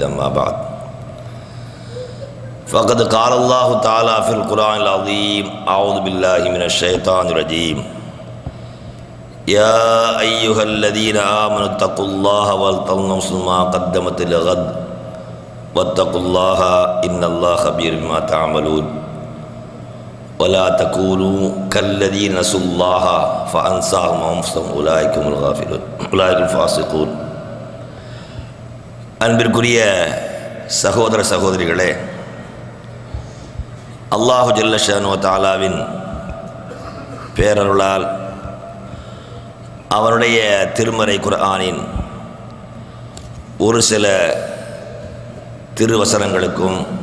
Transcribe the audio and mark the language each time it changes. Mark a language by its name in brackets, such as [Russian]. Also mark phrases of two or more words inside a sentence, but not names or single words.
[Arabic] أما بعد فقد قال الله تعالى في القرآن العظيم أعوذ بالله من الشيطان الرجيم يا أيها الذين آمنوا اتقوا الله ولتنظر نفس ما قدمت لغد واتقوا الله إن الله خبير بما تعملون ولا تكونوا كالذين نسوا الله فأنساهم أنفسهم أولئك هم الغافلون أولئك الفاسقون. [Tamil] அன்பிற்குரிய சகோதர சகோதரிகளே, [Arabic] الله جل شأنه تعالى [Tamil] பேரருளால் அவருடைய திருமறை குர்ஆனின் ஒரு சில திருவசனங்களுக்கும்